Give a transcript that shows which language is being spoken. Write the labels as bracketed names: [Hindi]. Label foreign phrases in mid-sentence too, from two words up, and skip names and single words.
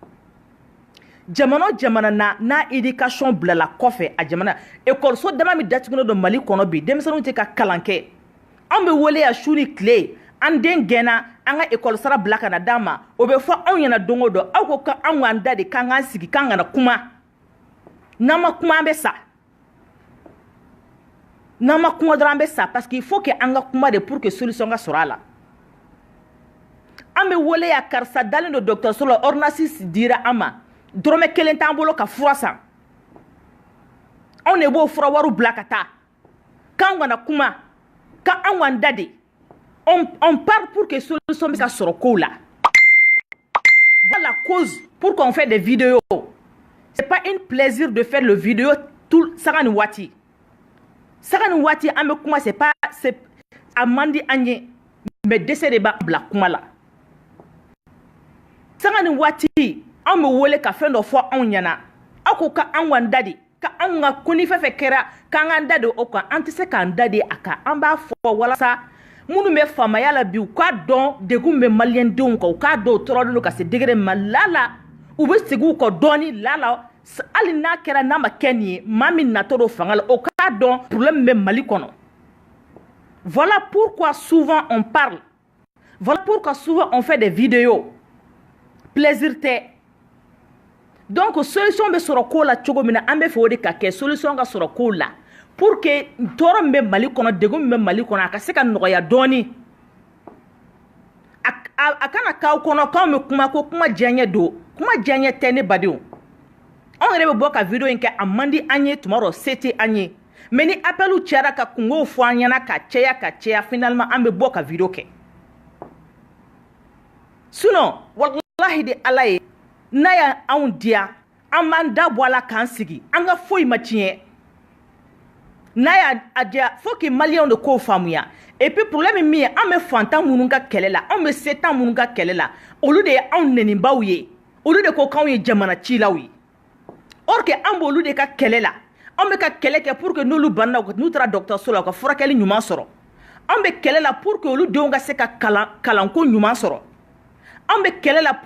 [Bambara] jamana na n'a éducation bilala kɔfɛ a jamana école dama min datugulen don mali kɔnɔ bi denmisɛnninw tɛ ka kalan kɛ anw bɛ wele yan su ni tile an den gɛnna an ka école sara bila ka na d'an ma o bɛ fɔ anw ɲɛna don o don aw ko k'anw k'an da de k'an k'an sigi k'an kana kuma n'an ma kuma an bɛ sa N'ama kuma dɔrɔn an bɛ sa [French] parce qu'il faut que [Bambara] an ka kuma de [French] pour que [Bambara] solution ka sɔrɔ a la. An bɛ wele ya karisa dalen don dɔgɔtɔrɔso la ordonnance dira an ma dɔrɔmɛ 1 t'an bolo ka fura san. Anw de b'o fura wariw bila ka taa k'an kana kuma k'an k'an da de. [French] On parle pour que solution [Bambara] bɛ se ka sɔrɔ kow la. [French] Voilà la cause pour qu'on fait des vidéos. C'est pas un plaisir de faire le vidéo tout [Bambara] saga ni waati. Saga ni waati an bɛ kuma [French] c'est pas c'est [Bambara] a man di an ye mais dɛsɛ de b'a bila kuma la. Saga ni waati an bɛ wele ka fɛn dɔ fɔ anw ɲɛna aw ko ka an k'an da de ka anw ka ko ni fɛn fɛn kɛra k'an k'an da de o kan an tɛ se k'an da de a kan an b'a fɔ walasa minnu bɛ faamaya la bi u k'a dɔn degun bɛ maliyɛndenw kan u k'a dɔn u tɔɔrɔlen don ka se degré ma lala u bɛ segin u kɔ dɔɔni lala hali n'a kɛra n'a ma kɛ nin ye maa min natɔ don fanga la o k'a dɔn problème bɛ Mali kɔnɔ. [French] Voilà pourquoi souvent on parle. Voilà pourquoi souvent on fait des vidéos. [Bambara] Plaisir tɛ. Donc solution bɛ sɔrɔ ko la cogo min na an bɛ fɛ o de ka kɛ solution ka sɔrɔ ko la [French] pour que [Bambara] tɔɔrɔ min bɛ Mali kɔnɔ degun min bɛ Mali kɔnɔ a ka se ka nɔgɔya dɔɔni. A kana k'aw kɔnɔ k'anw bɛ kuma ko kuma diyaɲɛ don kuma diyaɲɛ tɛ ne badenw. Anw yɛrɛ bɛ bɔ ka vidéo in kɛ a man di an ye tuma dɔ se tɛ an ye mais ni appelu cayara ka kungow fɔ an ɲɛna ka caya finalement an bɛ bɔ ka vidéo kɛ. Sinon wallahi de Ala ye n'a ya anw diya an b'an da bɔ a la k'an sigi an ka foyi ma tiɲɛ. N'a y'a diya [French] faut que [Bambara] maliyɛnw de k'o faamuya [French] et puis problème [Bambara] min ye an bɛ fantan minnu ka kɛlɛ la an bɛ setan minnu ka kɛlɛ la olu de ye anw nɛnibaw ye olu de ko k'anw ye jamana cilaw ye [French] or que [Bambara] an b'olu de ka kɛlɛ la an bɛ ka kɛlɛ kɛ [French] pour que [Bambara] n'olu banna n'u taara dɔgɔtɔrɔso la u ka furakɛli ɲuman sɔrɔ an bɛ kɛlɛ la [French] pour que [Bambara] olu denw ka se ka kalanko ɲuman sɔrɔ an bɛ kɛlɛ la